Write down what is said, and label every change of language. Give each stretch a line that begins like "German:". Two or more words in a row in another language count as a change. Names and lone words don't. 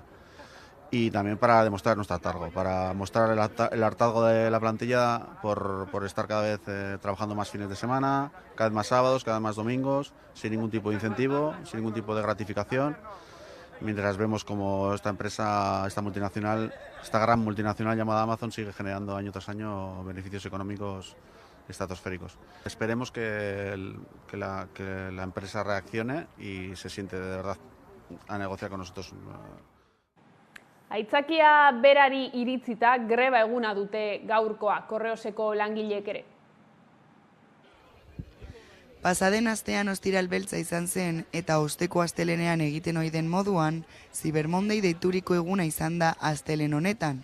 Spanish: Y también para demostrar nuestro hartazgo, para mostrar el hartazgo de la plantilla por estar cada vez trabajando más fines de semana, cada vez más sábados, cada vez más domingos, sin ningún tipo de incentivo, sin ningún tipo de gratificación, mientras vemos como esta empresa, esta gran multinacional llamada Amazon sigue generando año tras año beneficios económicos estratosféricos. Esperemos que la empresa reaccione y se siente de verdad a negociar con nosotros.
Basque: Aitzakia berari iritzita greba eguna dute gaurkoa Correoseko langileek ere. Pasaden astean ostiral beltza izan zen eta osteko astelenean egiten ohi den moduan, Cyber Monday deituriko eguna izan da astelen honetan.